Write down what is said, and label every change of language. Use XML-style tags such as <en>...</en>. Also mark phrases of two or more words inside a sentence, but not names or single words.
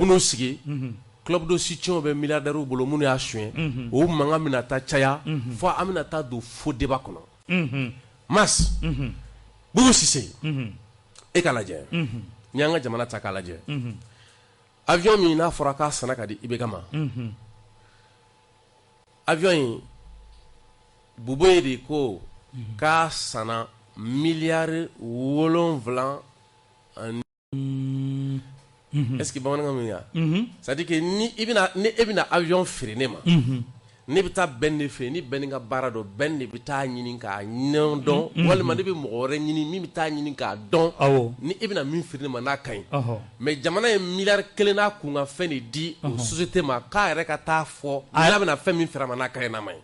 <bm>u bɛn'u sigi</bm> <fr>club de soutien</fr> <bm>bɛ milliardaires bolo minnu y'a suɲɛ o mankan bɛna taa caya fo an bɛna taa don</bm> <fr>faux débat</fr> <bm>kɔnɔ Mas Bubu Sise e k'a lajɛ n'i y'an ka jamana ta k'a lajɛ avion min n'a fɔra k'a sanna ka di IBK ma avion in Bube de ko k'a sanna miliyari 7</bm> <fr>est-ce que</fr> <bm>bamanankan min ya</bm> <fr>c'est-à-dire que</fr> <bm>ni e bɛna avion feere ne ma ne bɛ taa bɛn de fɛ ni bɛn ka baara dɔn bɛn de bɛ taa ɲini k'a ɲɛn dɔn walima ne bɛ mɔgɔ wɛrɛ ɲini min bɛ taa ɲini k'a dɔn ni e bɛna min feere ne ma n'a ka ɲi mais jamana ye miliyari 1 n'a kun ka fɛn de di o société ma k'a yɛrɛ ka taa fɔ n'a bɛna fɛn min feere a ma n'a ka ɲi n'a ma ɲi</bm>